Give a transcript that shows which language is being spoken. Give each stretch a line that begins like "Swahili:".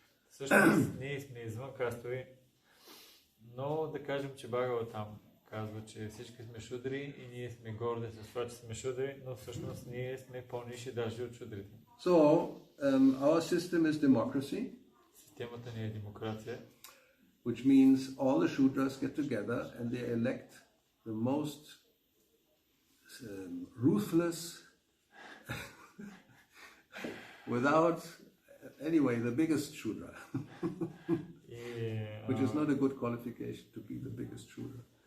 Bulgarian: Всъщност, ние сме извън кастови, но да кажем, че Бхагаватам казва, че всички сме шудри и ние сме горди с това, че сме шудри, но всъщност ние сме по-ниши даже от шудрите.
English: So, our system is democracy.
Bulgarian: Системата ни е демокрация.
English: Which means all the Shudras get together and they elect the most ruthless, without, anyway, the biggest Shudra. Which is not a good qualification to be the biggest Shudra.